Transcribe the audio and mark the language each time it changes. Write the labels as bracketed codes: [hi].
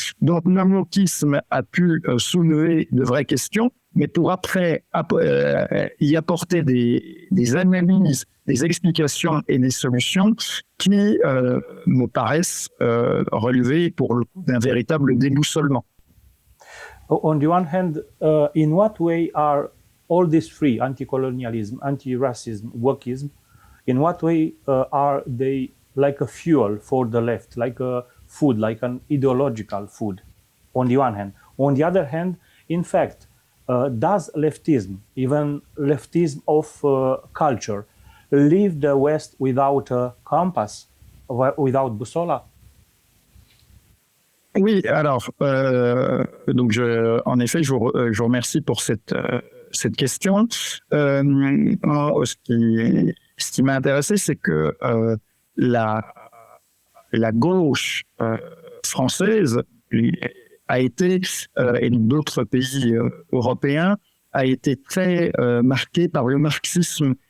[fr] Donc, le wokisme a pu soulever de vraies questions, mais pour après y apporter des analyses, des explications et des solutions qui me paraissent relever pour le coup d'un véritable déboussolement. [en] On the one hand, in what way are all these three, anti-colonialism, anti-racism, wokism, in what way are they like a fuel for the left, like a food, like an ideological food, on the one hand. On the other hand, in fact, does leftism, even leftism of culture, leave the West without a compass, without Bussola? [fr] Oui, alors, donc en effet, je vous remercie pour cette question. Ce qui m'a intéressé, c'est que la gauche française a été, et d'autres pays européens, a été très marquée par le marxisme